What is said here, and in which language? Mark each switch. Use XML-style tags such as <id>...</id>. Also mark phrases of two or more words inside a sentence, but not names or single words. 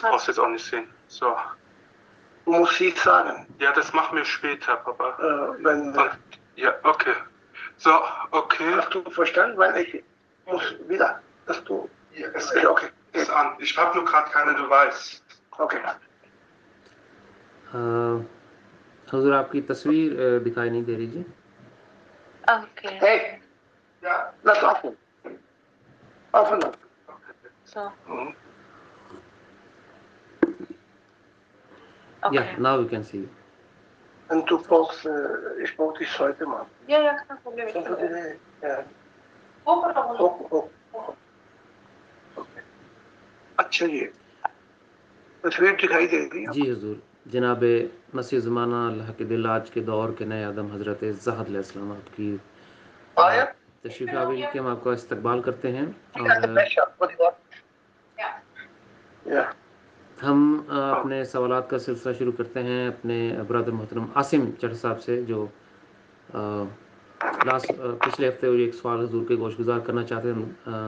<de>das heißt. brauchst du jetzt auch nicht sehen. So. Du musst sie sagen, Ja, das machen wir später, Papa. wenn... Ja, okay. So, okay. Hast du verstanden? Weil ich muss wieder, dass du... Ja, es Okay. ist an. Ich habe nur gerade keine Device. Okay.</de> <ur>حضور آپ کی تصویر دکھائی نہیں دے رہی جی.</ur> <de>Okay. Hey, Ja. lass offen. Offen. So. Mhm. Okay.</de> <en>Yeah, now we can see you.</en> <de>Und du brauchst, ich brauche dich heute mal. Ja, ja, kein Problem. Ich Kannst du bin dir, ja, hoch oder runter? hoch. Okay.</de> <ur>اچھا جی تصویر دکھائی دے رہی ہے. جی حضور. جناب مسیح زمانہ اللہ کے دل آج کے دور کے نئے آدم حضرت زہد</ur> <ar>علیہ السلام</ar> <ur>آپ کی تشریف آوری کہ ہم آپ کا استقبال کرتے ہیں. اور ہم اپنے سوالات کا سلسلہ شروع کرتے ہیں اپنے برادر محترم عاصم چڑھ صاحب سے جو پچھلے ہفتے ایک سوال حضور کے گوش گزار کرنا چاہتے ہیں.</ur>